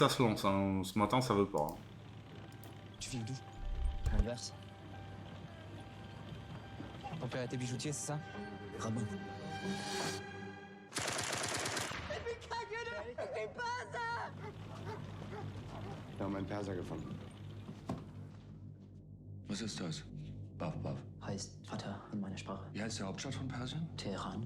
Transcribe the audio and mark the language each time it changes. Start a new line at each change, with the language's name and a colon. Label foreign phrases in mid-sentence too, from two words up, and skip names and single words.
French: Ça se lance, hein. Ce matin ça veut pas. Hein. Tu files d'où? L'inverse. Ton père était bijoutier, c'est ça? Rabbin.
German: Wir haben einen Perser gefunden. Was ist das? Bav Bav. Heißt Vater in meiner Sprache. Wie heißt die Hauptstadt von Persien? Teheran.